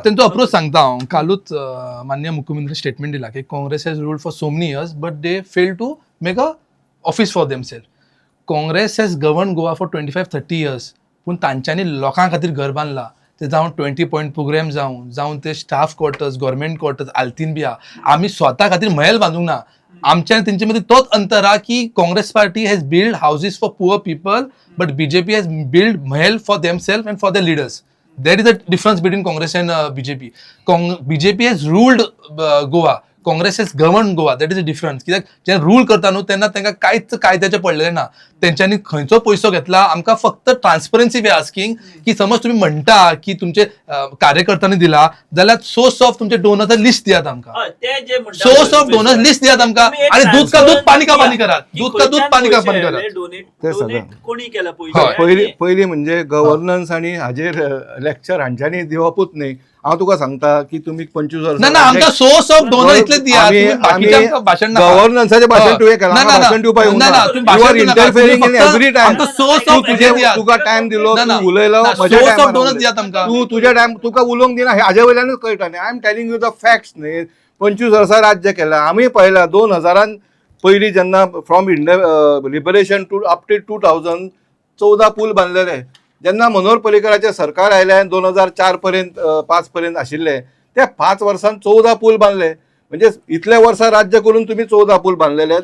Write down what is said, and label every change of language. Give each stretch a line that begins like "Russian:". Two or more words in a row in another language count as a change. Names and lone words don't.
Konkani: त्यांचो अप्रोच सांगता हांव. कालूच माननीय मुख्यमंत्री स्टेटमेंट दिला की
English: Congress has ruled for so many years but they fail to make a office for themselves. Congress has govern Goa for 25-30 years,
Konkani: पूण तांच्यांनी लोकां खातीर घर बांदला. ते जावन 20
English: point programme
Konkani: जावन ते
English: staff quarters, government quarters,
Konkani: आल्तीन बी आहा. आमी स्वता खातीर महल बांदूंक ना. आमच्या तेंचे मदीं तोच अंतर आहा की
English: Congress party has build houses for poor people but BJP has build mahal for themselves and for the leaders. That is a difference between Congress and BJP. BJP has ruled Goa, Congress has govern Goa. That is a difference.
Konkani: कित्याक जेन्ना रूल करता न्हू तेन्ना तांकां कांयच कायद्याचें पडलेलें ना. तेंच्यांनी खंयचो पयसो घेतला, आमकां फक्त
English: transparency we asking
Konkani: की समज तुम्ही म्हणटा की तुमचे कार्यकर्त्यांनी दिला जाल्यार
English: source of
Konkani: तुमचे
English: donors list
Konkani: दियात आमकां.
English: source of donors list
Konkani: दियात आमकां आणि
Hindi: दूध का दूध पाणी का पाणी
Konkani: करात.
Hindi: दूध का दूध पाणी का पाणी करात.
Marathi: ते सगळं कोणी केलं
Konkani: पयली म्हणजे गव्हर्नन्स आणि हाजेर लेक्चर हांच्यांनी दिवपूच न्ही. हांव तुका सांगता की तुमी 25 वर्सां ना आमकां
English: source of donor
Konkani: इतले दियात. भाशण गव्हर्नन्साचें भाशण तुवें केलां, भाशण दिवपाक येवंक ना.
English: you are interfering in every time.
Konkani: तुका टायम दिलो, तू उलयलो म्हज्या टायमार, तू तुज्या टायम तुका उलोवंक दिना, हाजे वयल्यानूच कळटा न्ही.
English: I am telling you the facts न्ही.
Konkani: 25 वर्सां राज्य केलां आमी. पयला 2000 पयलीं जेन्ना
English: from India liberation to up to
Konkani: 2000 14 पूल बांदलेले. जेन्ना मनोहर पर्रीकराचें सरकार आयलें 2004 पर्यंत 5 पर्यंत आशिल्लें, त्या 5 वर्सांत 14 पूल बांदले. म्हणजे इतल्या वर्सां राज्य करून तुम्ही 14 पूल बांदलेले.